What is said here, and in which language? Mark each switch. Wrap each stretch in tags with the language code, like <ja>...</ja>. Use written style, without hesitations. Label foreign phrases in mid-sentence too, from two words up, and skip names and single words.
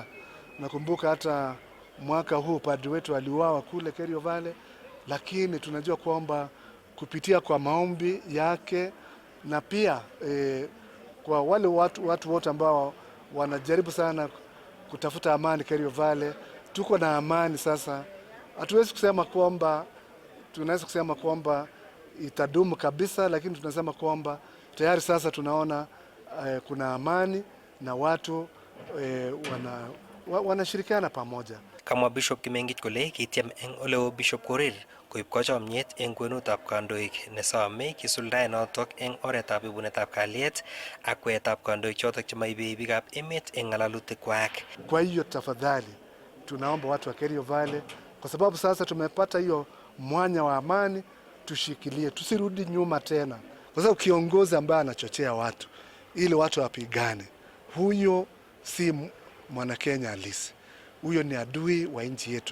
<sw>Nakumbuka hata mwaka huu padri wetu aliuawa kule Kerio Valley, lakini tunajua kwamba kupitia kwa maombi yake na pia kwa wale watu wote ambao wanajaribu sana kutafuta amani Kerio Valley, tuko na amani sasa. Hatuwezi kusema kwamba tunaweza kusema kwamba itadumu kabisa, lakini tunasema kwamba tayari sasa tunaona kuna amani na watu wanashirikiana pamoja.</sw> <kln>Kamwa Bishop Kimengich kole kitiem eng oleo Bishop Korir koib kochomnyet eng kwenutab kandoik nesome kisuldae notok eng oretab ibunetab kalyet ak kweetab kandoik chotok chemaibe biikab emet eng ng'alolutikwak.</kln> <sw>Kwa hiyo tafadhali tunaomba watu wa Kerio Valley, kwa sababu sasa tumepata hiyo mwanya wa amani, tushikilie, tusirudi nyuma tena, kwa sababu kiongozi ambaye anachochea watu ili watu wapigane, huyo si mwana Kenya halisi, huyo ni adui wa nchi yetu.</sw>